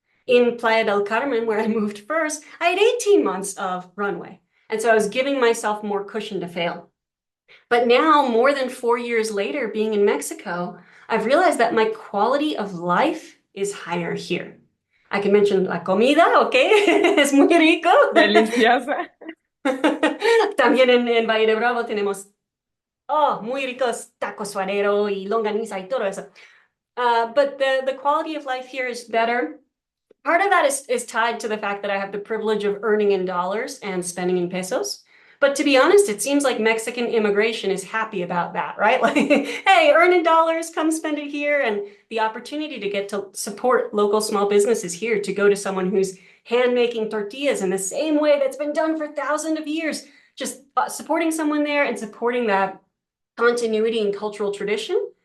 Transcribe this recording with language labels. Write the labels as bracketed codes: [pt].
[en] In Playa del Carmen, where I moved first, I had 18 months of runway. And so I was giving myself more cushion to fail. But now, more than 4 years later, being in Mexico, I've realized that my quality of life is higher here. I can mention [es] la comida, [en] okay? [es] Es muy rico. Deliciosa. También en Valle de Bravo tenemos, oh, muy ricos tacos suadero y longaniza y todo eso. [en] But the quality of life here is better. Part of that is tied to the fact that I have the privilege of earning in dollars and spending in pesos. But to be honest, it seems like Mexican immigration is happy about that, right? Like, hey, earn in dollars, come spend it here. And the opportunity to get to support local small businesses here, to go to someone who's hand making tortillas in the same way that's been done for thousands of years, just supporting someone there and supporting that continuity and cultural tradition.